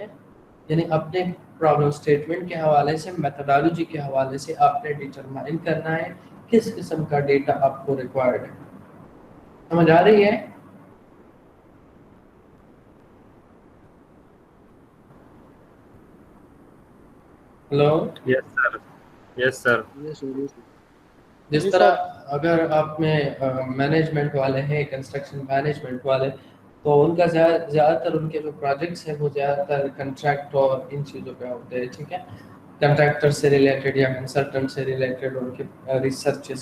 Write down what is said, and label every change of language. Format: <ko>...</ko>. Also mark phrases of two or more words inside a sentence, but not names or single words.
<ur>یعنی اپنے</ur> <en>problem statement</en> <ur>کے حوالے سے, میتھڈالوجی کے حوالے سے آپ نے ڈٹرمائن کرنا ہے کس قسم کا ڈیٹا آپ کو ریکوائرڈ ہے. سمجھ آ رہی ہے؟ ہلو.</ur> <en>Yes, sir. Yes, sir.</en> <ur>جس طرح اگر آپ میں مینجمنٹ والے ہیں,</ur> <en>construction management</en> <ur>والے, تو ان کا زیادہ تر ان کے جو پروجیکٹس ہیں وہ زیادہ تر کنٹریکٹ اور ان چیزوں پہ ہوتے ہیں. ٹھیک ہے. کنٹریکٹر سے ریلیٹڈ یا کنسلٹنٹ سے ریلیٹڈ ان کے ریسرچز ہوتے ہیں.</ur>